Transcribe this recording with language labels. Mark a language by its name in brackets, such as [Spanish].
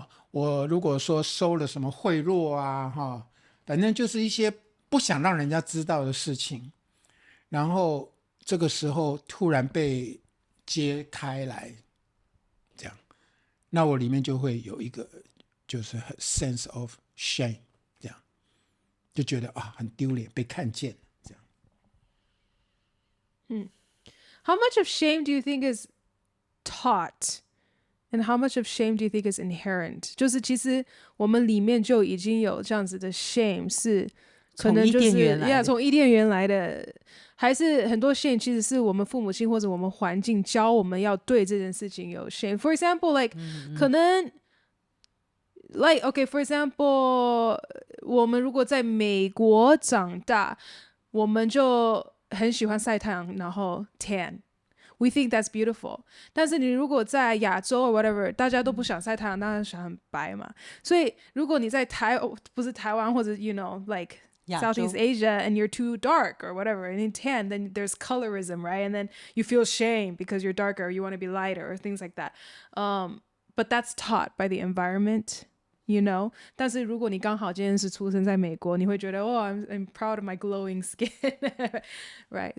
[Chinese] 我如果说收了什么贿赂啊，反正就是一些不想让人家知道的事情，然后这个时候突然被揭开来，这样，那我里面就会有一个就是 [English] sense of shame， [Chinese] 这样就觉得很丢脸，被看见这样。 [English] How much of shame do you think is taught? And how much of shame do you think is inherent? [Chinese] 就是其实我们里面就已经有这样子的 shame， 是可能就是从伊甸园来的，还是很多 shame 其实是我们父母亲或者我们环境教我们要对这件事情有 shame。 [English] For example, like [Chinese] 可能 [English] like okay, for example， [Chinese] 我们如果在美国长大，我们就很喜欢晒太阳，然后 tan。 [English] We think that's beautiful， [Chinese] 但是你如果在亚洲 [English] or whatever， [Chinese] 大家都不想晒太阳，当然想很白嘛。所以如果你在不是台湾或者 [English] you know like Southeast Asia and you're too dark or whatever and in tan, then there's colorism, right? And then you feel shame because you're darker, or you want to be lighter or things like that. But that's taught by the environment.You know， [Chinese] 但是如果你刚好今天是出生在美国，你会觉得 [English] I'm proud of my glowing skin， right？